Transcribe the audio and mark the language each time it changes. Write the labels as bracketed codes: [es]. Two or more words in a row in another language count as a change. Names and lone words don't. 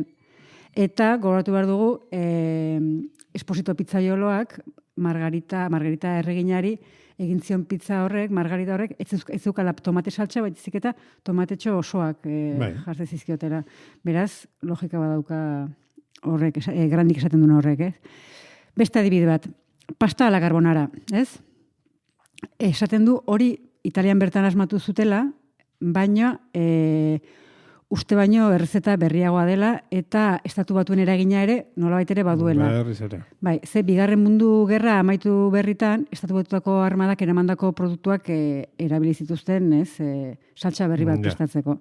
[eu] Eta gogoratu behar dugu, Esposito pizzaioloak margarita erreginari egin zion pizza horrek, margarita horrek, ez zukala tomate saltxa, baizik eta tomatetxo osoak jartzen zizkiotela. Beraz, logika badauka horrek, Grandik esaten duen horrek, ez? Beste adibide bat, [it] pasta a la carbonara, [eu] ez? Esaten du hori Italian bertan asmatu zutela, baina uste baino errezeta berriagoa dela eta Estatu Batuen eragina ere nolabait ere baduela. Berriz ere. Bai, Bigarren Mundu Gerra amaitu berritan Estatu Batuetako armadak eramandako produktuak erabili zituzten, ez, saltsa berri bat prestatzeko.